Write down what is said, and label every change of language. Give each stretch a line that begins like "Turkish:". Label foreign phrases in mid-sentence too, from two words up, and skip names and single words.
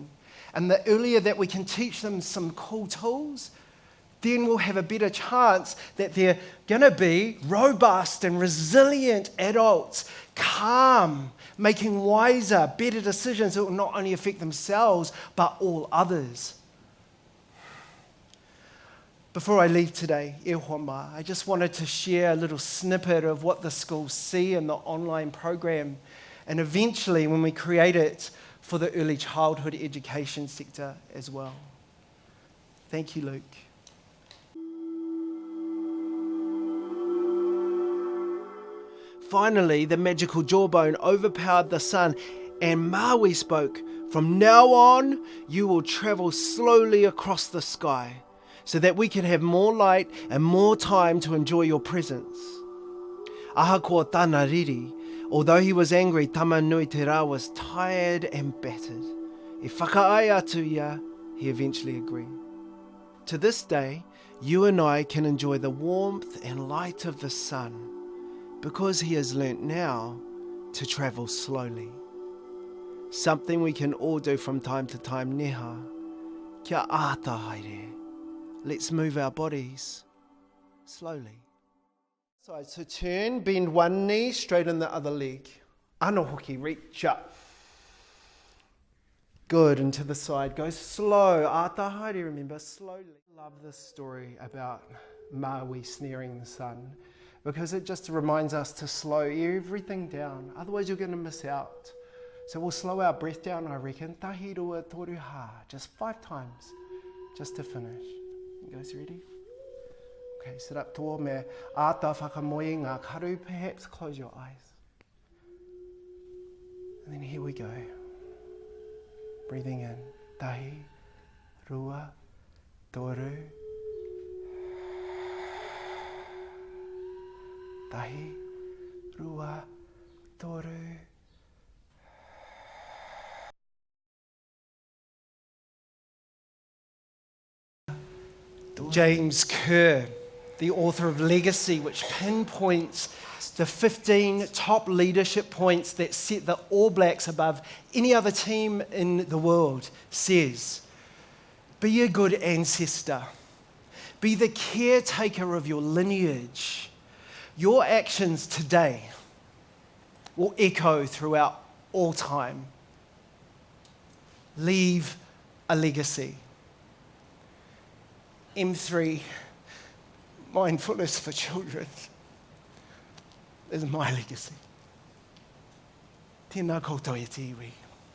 English: And the earlier that we can teach them some cool tools, then we'll have a better chance that they're going to be robust and resilient adults, calm, making wiser, better decisions that will not only affect themselves, but all others. Before I leave today,
Māori: e hoa mā,
English: I just wanted to share a little snippet of what the schools see in the online program, and eventually when we create it for the early childhood education sector as well. Thank you, Luke. Finally, the magical jawbone overpowered the sun, and Maui spoke, "From now on, you will travel slowly across the sky, so that we can have more light and more time to enjoy your presence."
Māori: Ahakoa tāna riri,
English: although he was angry, Tamanui te rā was tired and battered.
Māori: E whakaai atu ia,
English: he eventually agreed. To this day, you and I can enjoy the warmth and light of the sun, because he has learnt now to travel slowly. Something we can all do from time to time, neha.
Māori: Kia āta haere.
English: Let's move our bodies slowly. So turn, bend one knee, straighten the other leg.
Māori: Ano hoki,
English: reach up. Good, and to the side. Go slow.
Māori: Āta haere,
English: remember, slowly. I love this story about Maui snaring the sun, because it just reminds us to slow everything down. Otherwise, you're going to miss out. So we'll slow our breath down, I reckon.
Māori: Tahi rua toru ha.
English: Just 5 times, just to finish. You guys ready? Okay, sit up tall,
Māori: me āta whakamoe ngā karu.
English: Perhaps close your eyes. And then here we go. Breathing in.
Māori: Tahi, rua, toru. Tahi, rua, toru.
English: James Kerr, the author of Legacy, which pinpoints the 15 top leadership points that set the All Blacks above any other team in the world, says, be a good ancestor. Be the caretaker of your lineage. Your actions today will echo throughout all time. Leave a legacy. M3, Mindfulness for Children, is my legacy.
Māori: Tēnā koutou e te iwi.